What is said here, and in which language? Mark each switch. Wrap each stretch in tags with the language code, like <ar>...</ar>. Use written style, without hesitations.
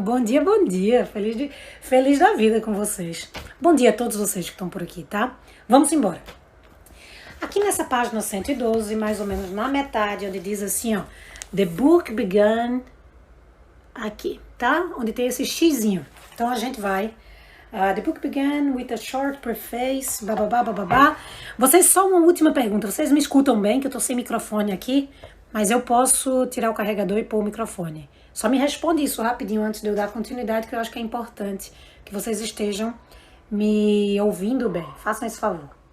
<pt>Bom dia, bom dia. Feliz da vida com vocês. Bom dia a todos vocês que estão por aqui, tá? Vamos embora. Aqui nessa página 112, mais ou menos na metade, onde diz assim, ó,</pt> <en>The book began,</en> <pt>aqui, tá? Onde tem esse xizinho. Então a gente vai...</pt> <en>the book began with a short preface, bababá, bababá.</en> <pt>Vocês, só uma última pergunta. Vocês me escutam bem, que eu tô sem microfone aqui, mas eu posso tirar o carregador e pôr o microfone. Só me responde isso rapidinho antes de eu dar continuidade, que eu acho que é importante que vocês estejam me ouvindo bem. Façam esse favor.</pt>